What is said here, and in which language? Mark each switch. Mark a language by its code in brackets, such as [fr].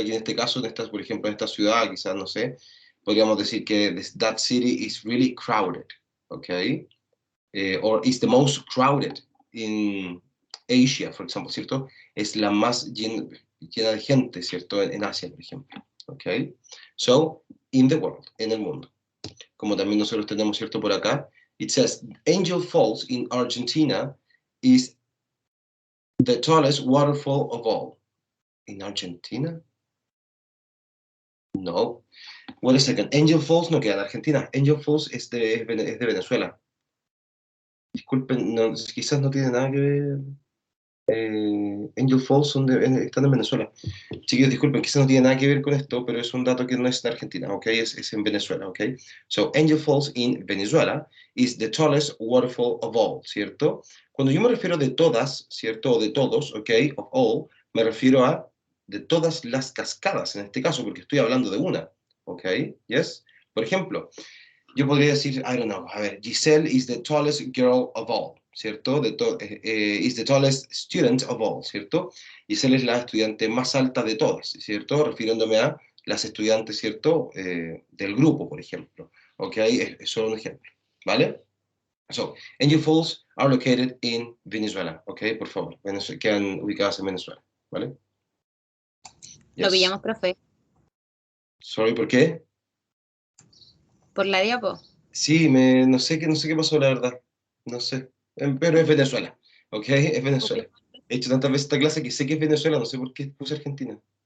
[es] Aquí en este caso, por ejemplo, en esta ciudad, quizás, no sé, podríamos decir que [en] that city is really crowded, [es] ¿ok? [en] Or is the most crowded in Asia, for example, ¿cierto? [es] Es la más llena de gente, ¿cierto? En Asia, por ejemplo. ¿Ok? [en] So, in the world, [es] en el mundo. Como también nosotros tenemos, ¿cierto? Por acá, [en] it says, Angel Falls in Argentina is the tallest waterfall of all. In Argentina? No. Wait a second. [es] Angel Falls no queda en Argentina. Angel Falls es de Venezuela. Disculpen, no, quizás no tiene nada que ver. Angel Falls están en Venezuela. Chiquillos, disculpen, quizás no tiene nada que ver con esto, pero es un dato que no es en Argentina, ¿ok? Es en Venezuela, [en] ¿ok? So, Angel Falls in Venezuela is the tallest waterfall of all, ¿cierto? [es] Cuando yo me refiero de todas, ¿cierto? O de todos, ¿ok? Of all, me refiero a de todas las cascadas, en este caso, porque estoy hablando de una, ¿ok? Yes? Por ejemplo, yo podría decir, [en] I don't know, [es] a ver, [en] Giselle is the tallest girl of all, ¿cierto? Is the tallest student of all, ¿cierto? [es] Giselle es la estudiante más alta de todas, ¿cierto? Refiriéndome a las estudiantes, ¿cierto? Del grupo, por ejemplo. ¿Ok? Es solo un ejemplo, ¿vale? [en] So, Angel Falls are located in Venezuela, ¿ok? [es] Por favor, quedan ubicadas en Venezuela, ¿vale? Lo [en] Yes. [es] pillamos, profe. [en] Sorry, [es] ¿por qué? Por la diapo. Sí, no sé qué pasó, la verdad. No sé. Pero es Venezuela, ¿ok? Es Venezuela. He hecho tantas veces esta clase que sé que es Venezuela, no sé por qué puse Argentina.